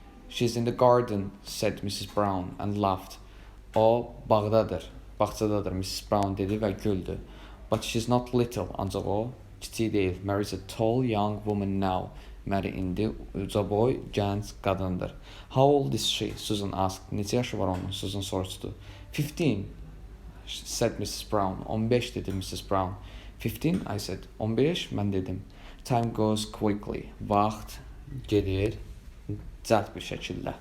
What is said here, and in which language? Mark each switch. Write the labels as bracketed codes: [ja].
[en] She's in the garden, said Mrs. Brown and laughed. [az] O bağdadır, bağçadadır, Mrs. Brown dedi və güldü. [en] But she's not little, [az] ancaq o kiçik deyil. [en] Mary's a tall young woman now. [az] Mary indi uca boy, gənc qadındır. [en] How old is she? Susan asked. [az] Neçə yaşı var onun? Susan soruşdu. [en] 15. Said Mrs. Brown. [az] 15 dedi Mrs. Brown. 15, [en] I said. [az] 15, mən dedim. [en] Time goes quickly. [az] Vaxt gedir cəld bir şəkildə.